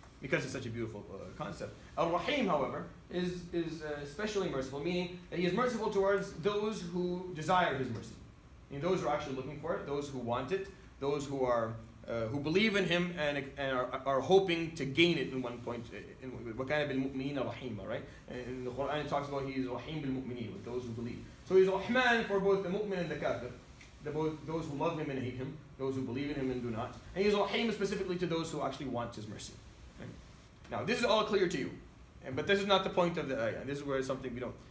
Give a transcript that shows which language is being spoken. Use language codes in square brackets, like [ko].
[en] Because it's such a beautiful concept. Al-Rahim, however, is especially merciful, meaning that He is merciful towards those who desire His mercy. And those who are actually looking for it, those who want it, those who are who believe in Him and are hoping to gain it in one point. [ar] وَكَانَ بِالْمُؤْمِنِينَ رَحِيمًا, [en] right? In the Qur'an it talks about He is Rahim bil-mu'mineen, with those who believe. So He's Rahman for both the mu'min and the kafir, those who love Him and hate Him, those who believe in Him and do not. And He's Rahim specifically to those who actually want His mercy. Right? Now, this is all clear to you. But this is not the point of the ayah. This is where something we don't.